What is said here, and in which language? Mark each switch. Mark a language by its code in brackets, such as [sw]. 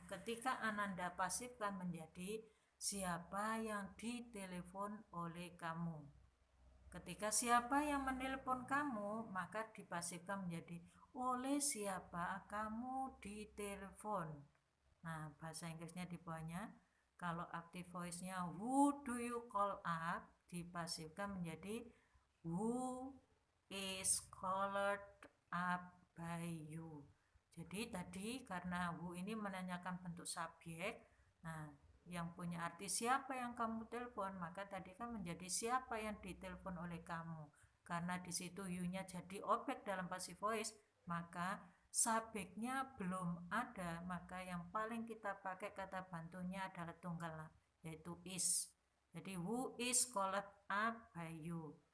[id] Ketika Ananda pasifkan menjadi siapa yang ditelepon oleh kamu. Ketika siapa yang menelpon kamu, maka dipasifkan menjadi oleh siapa kamu ditelepon. Nah, bahasa Inggrisnya di bawahnya. Kalau active voice-nya [en] who do you call up, [id] dipasifkan menjadi [en] who is called up by you. [id] Jadi tadi karena who ini menanyakan bentuk subjek, nah yang punya arti siapa yang kamu telepon, maka tadi kan menjadi siapa yang ditelepon oleh kamu. Karena di situ you-nya jadi objek dalam passive voice, maka subjeknya belum ada, maka yang paling kita pakai kata bantunya adalah tunggal, yaitu is. [en] Jadi who is called up by you.